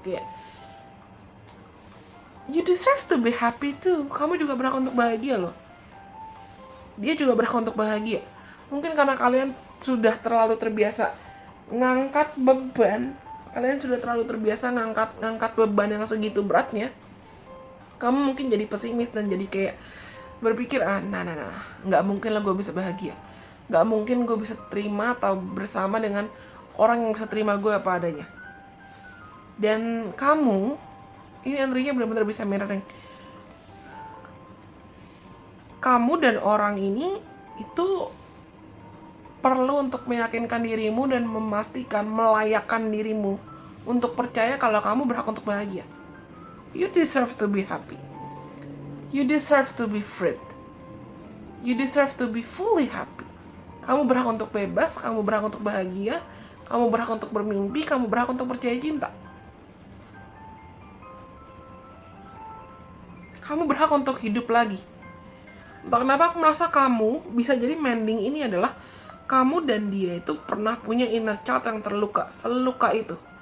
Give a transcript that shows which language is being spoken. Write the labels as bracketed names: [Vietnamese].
[Indonesian] Kayak, [English] you deserve to be happy too. [Indonesian] Kamu juga berhak untuk bahagia loh. Dia juga berhak untuk bahagia. Mungkin karena kalian sudah terlalu terbiasa ngangkat beban, kalian sudah terlalu terbiasa ngangkat beban yang segitu beratnya, kamu mungkin jadi pesimis dan jadi kayak berpikir, nggak mungkin lah gue bisa bahagia, nggak mungkin gue bisa terima atau bersama dengan orang yang bisa terima gue apa adanya. Dan kamu, ini energinya benar-benar bisa mirroring. Kamu dan orang ini itu perlu untuk meyakinkan dirimu dan memastikan, melayakkan dirimu untuk percaya kalau kamu berhak untuk bahagia. [English] You deserve to be happy. You deserve to be free. You deserve to be fully happy. [Indonesian] Kamu berhak untuk bebas, kamu berhak untuk bahagia, kamu berhak untuk bermimpi, kamu berhak untuk percaya cinta. Kamu berhak untuk hidup lagi. Entah kenapa aku merasa kamu bisa jadi mending ini adalah kamu dan dia itu pernah punya inner child yang terluka, seluka itu.